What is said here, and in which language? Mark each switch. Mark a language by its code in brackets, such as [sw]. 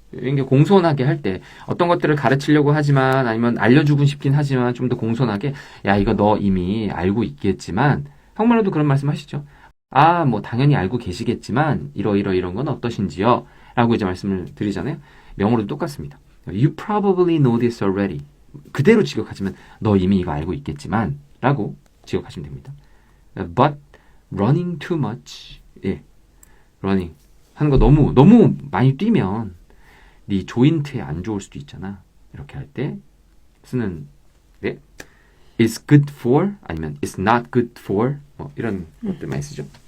[ko] 이게 공손하게 할 때 어떤 것들을 가르치려고 하지만 아니면 알려주고 싶긴 하지만 좀 더 공손하게 야 이거 너 이미 알고 있겠지만 한국말로도 그런 말씀 하시죠. 뭐 당연히 알고 계시겠지만 이런 건 어떠신지요? 라고 이제 말씀을 드리잖아요. 영어로도 똑같습니다. [en] You probably know this already. [ko] 그대로 직역하시면 너 이미 이거 알고 있겠지만 라고 직역하시면 됩니다. [en] But running too much. [ko] running 하는 거 너무 많이 뛰면 네 조인트에 안 좋을 수도 있잖아. 이렇게 할 때 쓰는 is good for 아니면 is not good for 뭐 이런 것들 많이 쓰죠.